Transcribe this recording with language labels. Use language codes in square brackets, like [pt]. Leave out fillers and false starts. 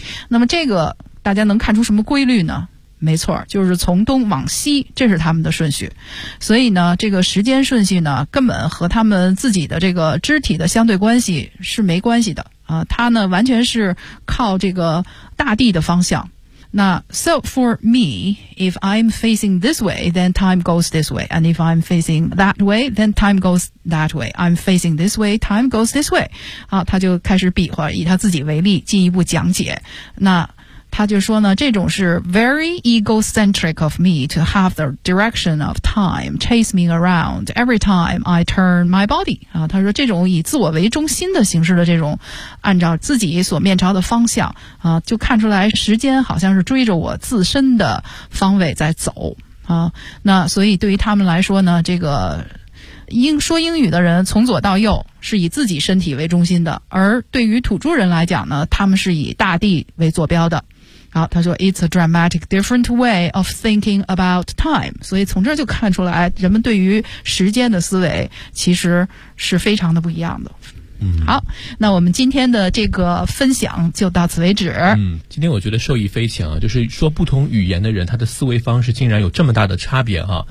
[zh] 那么这个大家能看出什么规律呢？没错，就是从东往西，这是他们的顺序。所以呢，这个时间顺序呢，根本和他们自己的这个肢体的相对关系是没关系的。它呢完全是靠这个大地的方向。 [en] 那 so for me, if I'm facing this way, then time goes this way. And if I'm facing that way, then time goes that way. I'm facing this way, time goes this way. [zh] 他就开始比划，以他自己为例，进一步讲解。那他就说呢，这种是 [en] very egocentric of me to have the direction of time chase me around every time I turn my body. [zh] 啊，他说这种以自我为中心的形式的这种按照自己所面朝的方向啊，就看出来时间好像是追着我自身的方位在走啊。那所以对于他们来说呢，这个说英语的人从左到右是以自己身体为中心的，而对于土著人来讲呢，他们是以大地为坐标的。好，他说 [en] It's a dramatic different way of thinking about time. [zh] 所以从这就看出来人们对于时间的思维其实是非常的不一样的。嗯，好，那我们今天的这个分享就到此为止。嗯，今天我觉得受益匪浅啊，就是说不同语言的人他的思维方式竟然有这么大的差别啊。